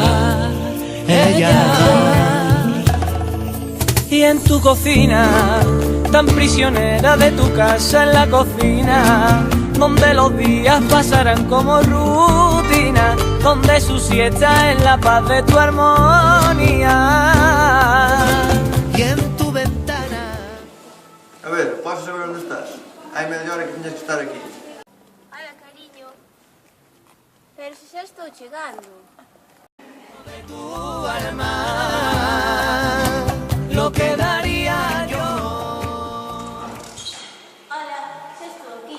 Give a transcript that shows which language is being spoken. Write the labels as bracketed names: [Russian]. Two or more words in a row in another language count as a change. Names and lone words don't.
[Spanish] y en tu cocina, tan prisionera de tu casa en la cocina, donde los días pasarán como rutina, donde su siesta es la paz de tu armonía. y en tu ventana. [Galician] A ver, podes saber onde estás? Hai media hora que tiñas que estar aquí. [Spanish] Hola, cariño. [Galician] Pero si xa estou chegando. [Spanish] De tu alma, lo que daría yo. [Galician] Hola, xa estou aquí.